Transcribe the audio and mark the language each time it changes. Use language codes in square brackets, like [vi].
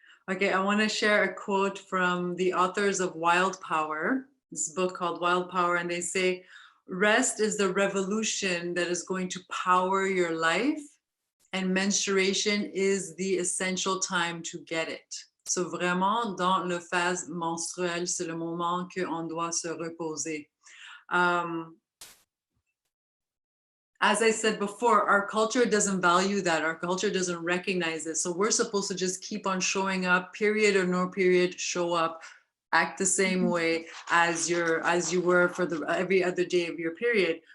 [en] Okay, I want to share a quote from the authors of Wild Power, this book called Wild Power, and they say, rest is the revolution that is going to power your life, and menstruation is the essential time to get it. [fr] So vraiment, dans le phase menstruelle, c'est le moment qu'on doit se reposer. [en] As I said before, our culture doesn't value that. Our culture doesn't recognize it. So we're supposed to just keep on showing up, period or no period, show up, act the same way as you were for every other day of your period.